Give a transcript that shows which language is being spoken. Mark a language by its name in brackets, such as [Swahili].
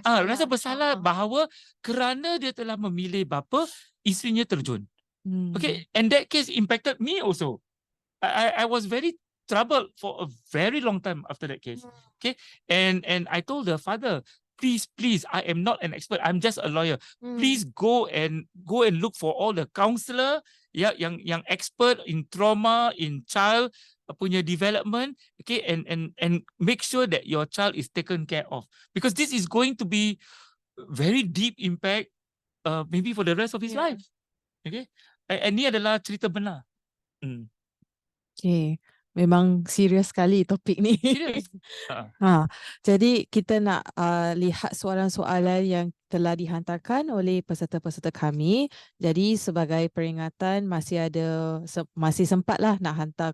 [Malay] Rasa bersalah bahawa kerana dia telah memilih bapa, isterinya terjun. [English] Okay, and that case impacted me also. I was very troubled for a very long time after that case. Okay, and I told the father, please, I am not an expert. I'm just a lawyer. Please go and look for all the counselor [Malay] yang [English] expert in trauma, in child [Malay] punya [English] development, okay, and make sure that your child is taken care of, because this is going to be very deep impact maybe for the rest of his life. Okay, and [Malay] ni adalah cerita benar. Okay, memang serius sekali topik ni. Serius. Jadi kita nak lihat soalan-soalan yang telah dihantarkan oleh peserta-peserta kami. Jadi sebagai peringatan masih sempatlah nak hantar.